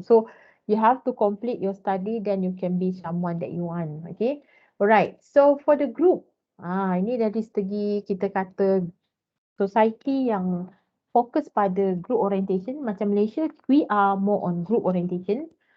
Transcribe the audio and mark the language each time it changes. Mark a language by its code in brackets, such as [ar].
[en] So, you have to complete your study then you can be someone that you want. Alright. So, for the group. [ms] Ini dari segi kita kata society yang fokus pada group orientation. Macam [en] Malaysia, we are more on group orientation.